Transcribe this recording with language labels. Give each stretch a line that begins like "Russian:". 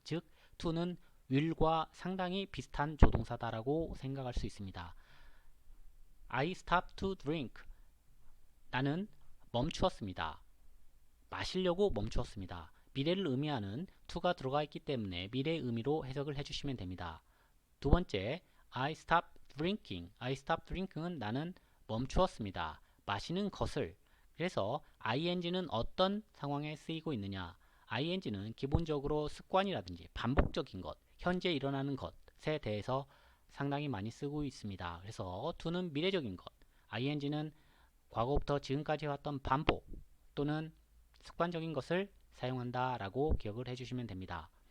Korean: 즉 to는 will과 상당히 비슷한 조동사다라고 생각할 수 있습니다.
English: I stopped to drink.
Korean: 나는 멈추었습니다. 마시려고 멈추었습니다. 미래를 의미하는 to가 들어가 있기 때문에 미래의 의미로 해석을 해주시면 됩니다. 두 번째,
English: I stopped drinking. I stopped drinking
Korean: 은 나는 멈추었습니다. 마시는 것을. 그래서 ing는 어떤 상황에 쓰이고 있느냐? ing는 기본적으로 습관이라든지 반복적인 것, 현재 일어나는 것에 대해서 상당히 많이 쓰고 있습니다. 그래서 to는 미래적인 것, ing는 과거부터 지금까지 왔던 반복 또는 습관적인 것을 사용한다 라고 기억을 해주시면 됩니다.